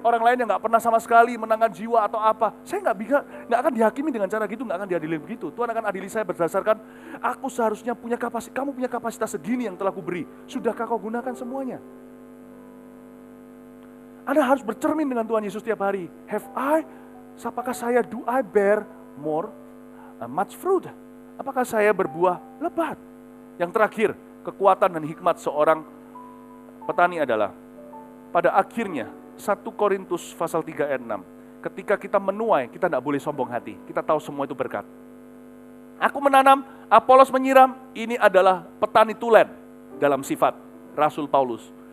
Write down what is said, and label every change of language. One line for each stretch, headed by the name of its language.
Indonesian: Orang lain yang gak pernah sama sekali menangkan jiwa atau apa. Saya gak akan dihakimi dengan cara gitu, gak akan diadili begitu. Tuhan akan adili saya berdasarkan, aku seharusnya punya kapasitas, kamu punya kapasitas segini yang telah kuberi. Sudahkah kau gunakan semuanya? Anda harus bercermin dengan Tuhan Yesus setiap hari. Apakah saya,
English: do I bear much fruit?
Indonesian: Apakah saya berbuah lebat? Yang terakhir, kekuatan dan hikmat seorang petani adalah, pada akhirnya, 1 Korintus pasal 3 ayat 6, ketika kita menuai, kita tidak boleh sombong hati. Kita tahu semua itu berkat. Aku menanam, Apolos menyiram, ini adalah petani tulen dalam sifat Rasul Paulus.